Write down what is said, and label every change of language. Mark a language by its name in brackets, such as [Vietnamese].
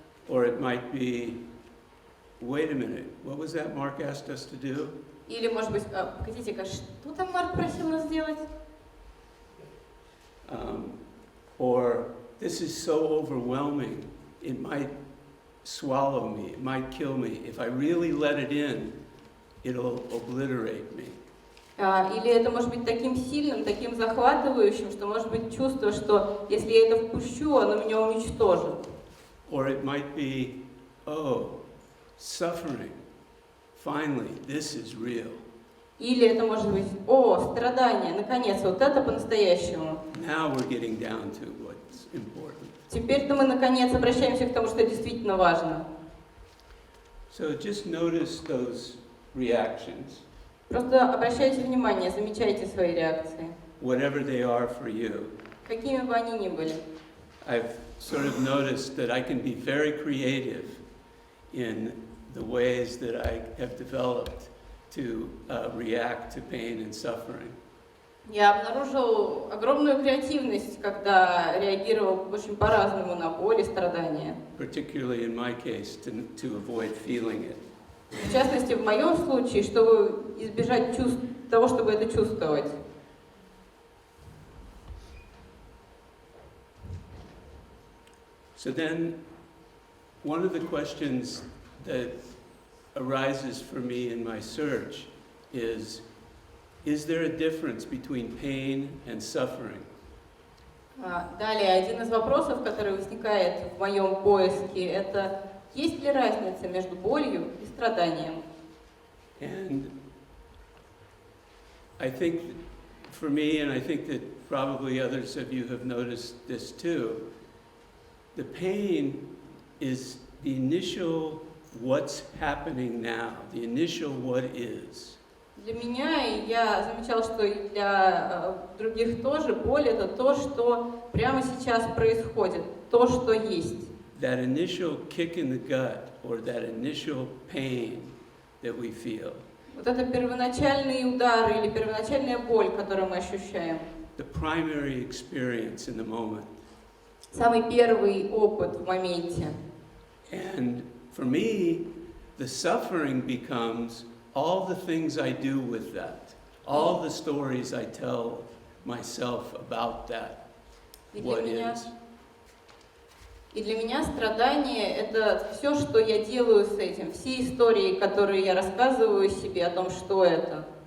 [English] Or it might be, wait a minute, what was that Mark asked us to do? [Russian] Или, может быть, погодите-ка, что там Марк просил нас сделать? [English] Or this is so overwhelming, it might swallow me, it might kill me. If I really let it in, it'll obliterate me. [Russian] Или это может быть таким сильным, таким захватывающим, что может быть чувство, что если я это впущу, оно меня уничтожит. [English] Or it might be, oh, suffering. Finally, this is real. [Russian] Или это может быть, о, страдание, наконец, вот это по-настоящему. [English] Now we're getting down to what's important. [Russian] Теперь-то мы, наконец, обращаемся к тому, что действительно важно. [English] So just notice those reactions, [Russian] Просто обращайте внимание, замечайте свои реакции, [English] whatever they are for you. [Russian] какими бы они ни были. [English] I've sort of noticed that I can be very creative in the ways that I have developed to react to pain and suffering. [Russian] Я обнаружил огромную креативность, когда реагировал очень по-разному на боль и страдания. [English] Particularly in my case, to avoid feeling it. [Russian] В частности, в моем случае, чтобы избежать того, чтобы это чувствовать. [English] So then, one of the questions that arises for me in my search is there a difference between pain and suffering? [Russian] Далее, один из вопросов, который возникает в моем поиске, это есть ли разница между болью и страданием? [English] And I think for me, and I think that probably others of you have noticed this too, the pain is the initial what's happening now, the initial what is. [Russian] Для меня, и я замечал, что и для других тоже, боль — это то, что прямо сейчас происходит, то, что есть. [English] That initial kick in the gut, or that initial pain that we feel. [Russian] Вот это первоначальный удар или первоначальная боль, которую мы ощущаем. [English] The primary experience in the moment. [Russian] Самый первый опыт в моменте. [English] And for me, the suffering becomes all the things I do with that, all the stories I tell myself about that, what is. [Russian] И для меня страдание — это все, что я делаю с этим, все истории, которые я рассказываю себе о том, что это.